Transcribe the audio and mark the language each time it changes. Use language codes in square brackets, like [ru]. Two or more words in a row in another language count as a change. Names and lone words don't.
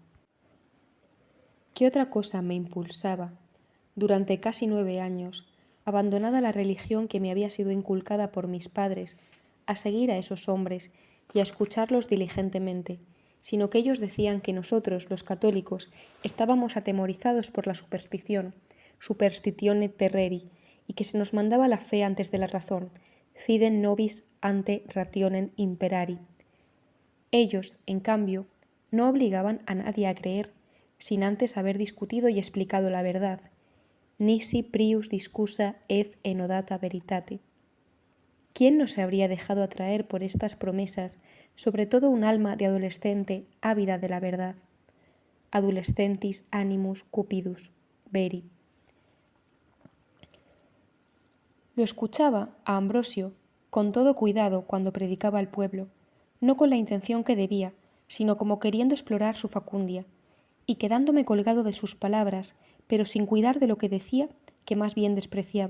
[es] ¿Qué otra cosa me impulsaba, durante casi 9 años, abandonada la religión que me había sido inculcada por mis padres, a seguir a esos hombres y a escucharlos diligentemente, sino que ellos decían que nosotros, los católicos, estábamos atemorizados por la superstición, [la] superstitione terreri, [es] y que se nos mandaba la fe antes de la razón, [la] fidem nobis ante rationem imperari. [es] Ellos, en cambio, no obligaban a nadie a creer, sin antes haber discutido y explicado la verdad. [la] Nisi prius discussa et enodata veritate. [es] ¿Quién no se habría dejado atraer por estas promesas, sobre todo un alma de adolescente ávida de la verdad? [la] Adolescentis animus cupidus, veri. [es] Lo escuchaba a Ambrosio con todo cuidado cuando predicaba al pueblo, no con la intención que debía, sino como queriendo explorar su facundia, y quedándome colgado de sus palabras, pero sin cuidar de lo que decía, que más bien despreciaba.